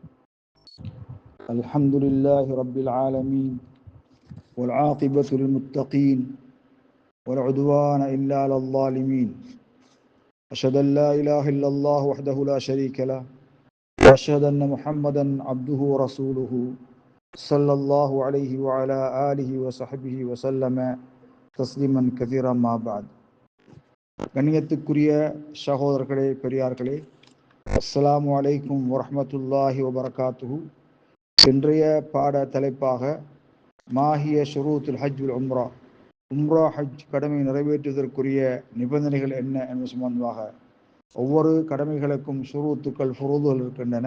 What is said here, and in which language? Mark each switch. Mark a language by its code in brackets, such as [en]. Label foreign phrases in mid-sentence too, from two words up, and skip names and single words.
[ar] الحمد لله رب العالمين والعاقبة للمتقين ولا عدوان إلا على الظالمين. أشهد أن لا إله إلا الله وحده لا شريك له وأشهد أن محمدا عبده ورسوله صلى الله عليه وعلى آله وصحبه وسلم تسليما كثيرا ما بعد. [ta] கண்ணியத்துக்குரிய சகோதரர்களே, பெரியார்களே, [ar] السلام عليكم ورحمة الله وبركاته. [ta] இன்றைய பாட தலைப்பாக [ar] ما هي شروط الحج والعمرة, [ta] உம்ரா ஹஜ் கடமை நிறைவேற்றுவதற்குரிய நிபந்தனைகள் என்ன என்பது சம்பந்தமாக ஒவ்வொரு கடமைகளுக்கும் ஷுரூத்துக்கள் ஃபுரூதுகள் இருக்கின்றன.